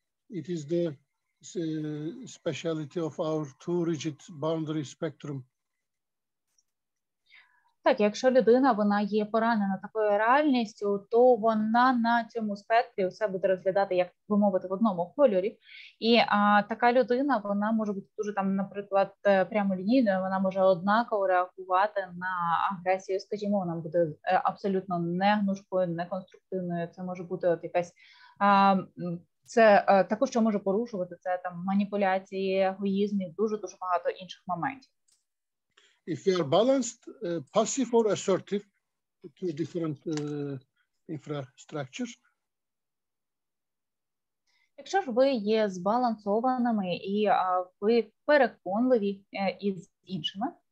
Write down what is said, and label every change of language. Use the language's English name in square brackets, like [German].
[English] It is the speciality of our too rigid boundary spectrum. [Ukrainian] Так, якщо людина, вона є поранена такою реальністю, то вона на цьому спектрі все буде розглядати, як би мовити, в одному кольорі. І така людина, вона може бути дуже, там, наприклад, прямолінійною, вона може однаково реагувати на агресію, скажімо, вона буде абсолютно не гнучкою, не конструктивною, це може бути от якась... Це також, що може порушувати, це там маніпуляції, егоїзм і дуже-дуже багато інших моментів. [English] If we are balanced, passive or assertive, two different infrastructures. [Ukrainian] Якщо ж ви є збалансованими і ви переконливі із іншими.